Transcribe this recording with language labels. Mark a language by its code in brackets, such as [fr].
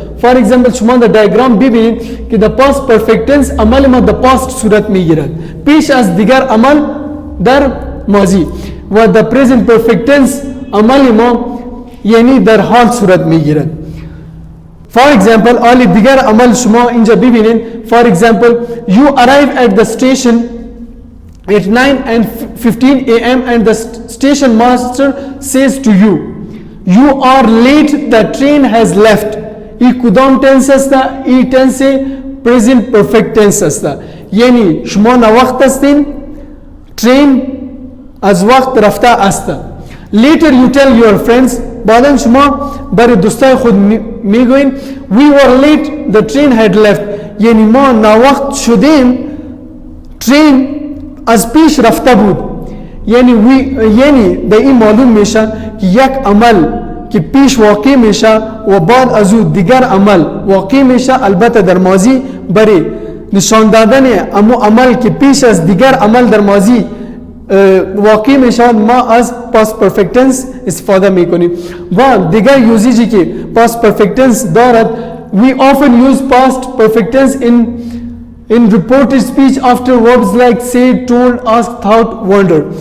[en] For example [fa] شما در دیاگرام ببینید که در past perfect tense عمل ما در past صورت میگیرد پیش از دیگر عمل در ماضی و در present perfect tense عمل ما یعنی در حال صورت میگیرد. [en] For example [fa] آلی دیگر عمل شما اینجا ببینید. [en] For example you arrive at the station at 9:15 a.m. and the station master says to you you are late the train has left. [fa] ای کدام tense است؟ ای tense present perfect tense است، یعنی شما وقت هستین train از وقت رفته است. [en] Later you tell your friends [fa] بعدن شما برای دوستای خود میگوین [en] we were late the train had left. [fa] یعنی ما ناوقت شدیم train از پیش رفته بود. یعنی در این معلوم میشه که یک عمل که پیش واقع میشه و بعد از او دیگر عمل واقع میشه، البته در ماضی برای نشان دادن امو عمل که پیش از دیگر عمل در ماضی واقع میشود ما از past perfect tense استفاده میکنیم. و دیگر یوزیجی که [en] past perfect tense دارد we often use past perfect tense in reported speech after verbs like say, told, asked, thought, wonder.